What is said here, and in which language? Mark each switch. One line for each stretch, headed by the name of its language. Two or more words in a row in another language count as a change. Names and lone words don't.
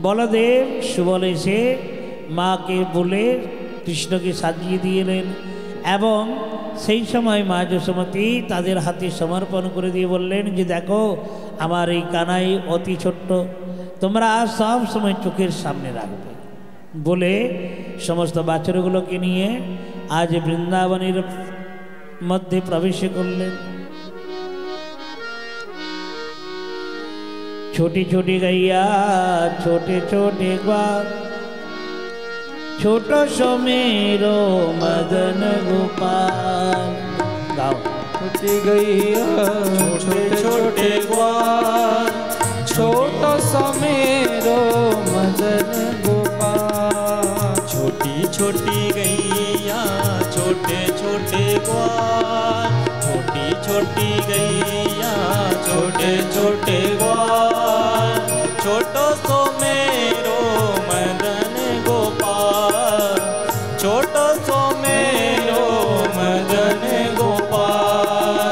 Bangla: বলদেব সুবল এসে মাকে বলে কৃষ্ণকে সাজিয়ে দিলেন এবং সেই সময় মা যশোমতী তাদের হাতে সমর্পণ করে দিয়ে বললেন যে দেখো আমার এই কানাই অতি ছোট্ট, তোমরা সব সময় চোখের সামনে রাখবে বলে সমস্ত বাছুরগুলোকে নিয়ে আজ বৃন্দাবনের মধ্যে প্রবেশ করলেন।
Braj: छोटी छोटी गैया छोटे छोटे ग्वाल, छोटो सो मेरो मदन गोपाल। गाओ। छोटी गैया छोटे छोटे ग्वाल, छोटो सो मेरो मदन गोपाल। छोटी छोटी गैया छोटे छोटे ग्वाल, छोटी छोटी गैया छोटे छोटे ग्वाल, छोटो सो मेरो मदन गोपाल, छोटो सो मेरो मदन गोपाल।